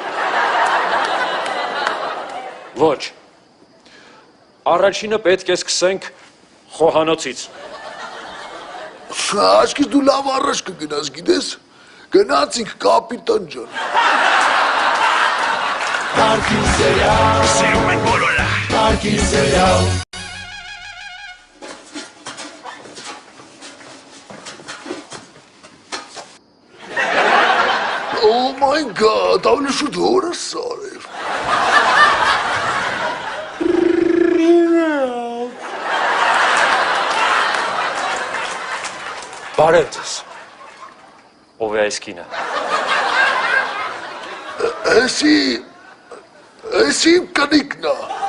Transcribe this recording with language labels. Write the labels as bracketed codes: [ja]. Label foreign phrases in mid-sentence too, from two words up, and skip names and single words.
[hy] Ոչ։ Առաջինը պետք է սկսենք խոհանոցից։ Աչքից դու լավ առաջ կգնաս, գիտես։ Գնացինք կապիտան ջան։ [en] Parking serial. [hy] Սիրում են բոլորը։ [en] Parking serial. Oh my god, [hy] ավելի շուտ հորը սարև։ Բարև ձեզ։ Ով է այս կինը։ Էսի իմ կնիկն է։